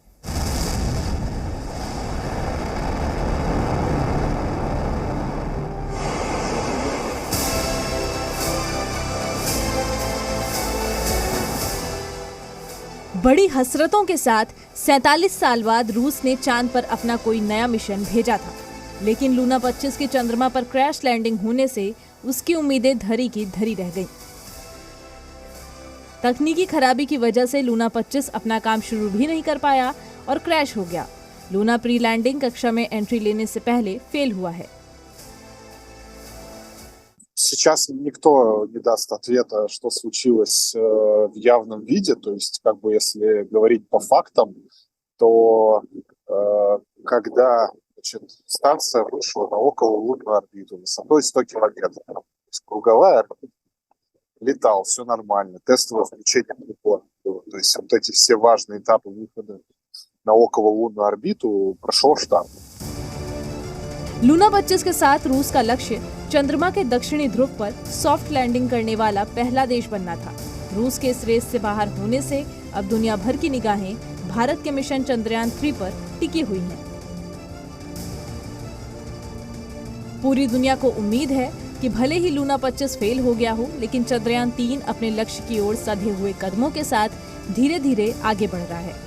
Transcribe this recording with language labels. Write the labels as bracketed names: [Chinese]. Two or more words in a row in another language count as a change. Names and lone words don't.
[Hindi] बड़ी हसरतों के साथ 47 साल बाद रूस ने चांद पर अपना कोई नया मिशन भेजा था, लेकिन लूना 25 की चंद्रमा पर [English] crash landing [Hindi] होने से उसकी उम्मीदें धरी की धरी रह गईं। तकनीकी खराबी की वजह से लूना 25 अपना काम शुरू भी नहीं कर पाया और क्रैश हो गया। लूना [English] pre landing [Hindi] कक्षा में एंट्री लेने से पहले फेल हुआ है। [Russian] Сейчас никто не даст ответа, что случилось в явном виде. То есть, если говорить по фактам, то когда станция вышла на окололунную орбиту высотой 100 километров, то есть круговая орбита, летал, все нормально, тестовое включение прибора было. То есть вот эти все важные этапы выхода на окололунную орбиту прошел штамп. [Hindi] लूना 25 के साथ रूस का लक्ष्य चंद्रमा के दक्षिणी ध्रुव पर [English] soft landing [Hindi] करने वाला पहला देश बनना था। रूस के इस रेस से बाहर होने से अब दुनिया भर की निगाहें भारत के मिशन चंद्रयान 3 पर टिकी हुई हैं। पूरी दुनिया को उम्मीद है कि भले ही लूना 25 फेल हो गया हो, लेकिन चंद्रयान 3 अपने लक्ष्य की ओर सधे हुए कदमों के साथ धीरे धीरे आगे बढ़ रहा है।